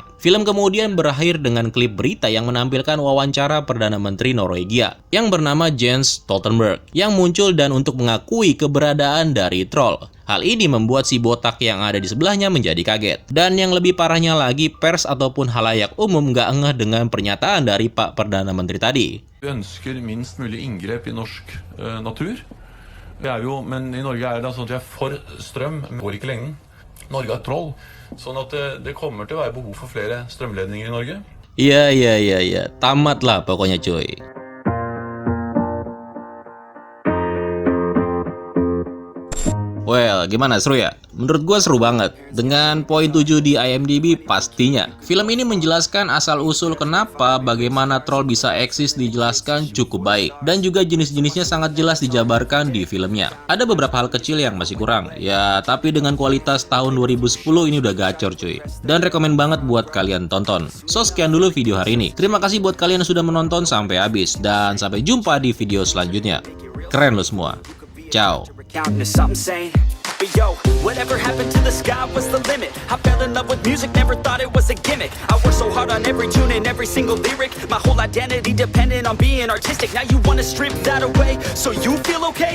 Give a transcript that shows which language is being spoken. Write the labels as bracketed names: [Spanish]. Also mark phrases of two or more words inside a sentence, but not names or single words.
[Indonesian] Film kemudian berakhir dengan klip berita yang menampilkan wawancara Perdana Menteri Norwegia yang bernama Jens Stoltenberg yang muncul dan untuk mengakui keberadaan dari troll. Hal ini membuat si botak yang ada di sebelahnya menjadi kaget. Dan yang lebih parahnya lagi, pers ataupun halayak umum nggak ngeh dengan pernyataan dari Pak Perdana Menteri tadi. [Norwegian] Vi ønsker minst mulig inngrep i norsk natur. Men i Norge det sånn at vi for strøm, men går ikke lenge. Norge har troll, sånn at det kommer til å være behov for flere strømledninger i Norge. [Indonesian] Iya. Tamat lah pokoknya cuy. Well, gimana, seru ya? Menurut gue seru banget. Dengan poin 7 di IMDb pastinya. Film ini menjelaskan asal-usul kenapa bagaimana troll bisa eksis dijelaskan cukup baik. Dan juga jenis-jenisnya sangat jelas dijabarkan di filmnya. Ada beberapa hal kecil yang masih kurang. Ya, tapi dengan kualitas tahun 2010 ini udah gacor cuy. Dan rekomen banget buat kalian tonton. So, sekian dulu video hari ini. Terima kasih buat kalian yang sudah menonton sampai habis. Dan sampai jumpa di video selanjutnya. Keren lo semua. Ciao. [English] Counting to something sane. But yo, whatever happened to the sky was the limit. I fell in love with music, never thought it was a gimmick. I worked so hard on every tune and every single lyric. My whole identity depended on being artistic. Now you wanna strip that away so you feel okay?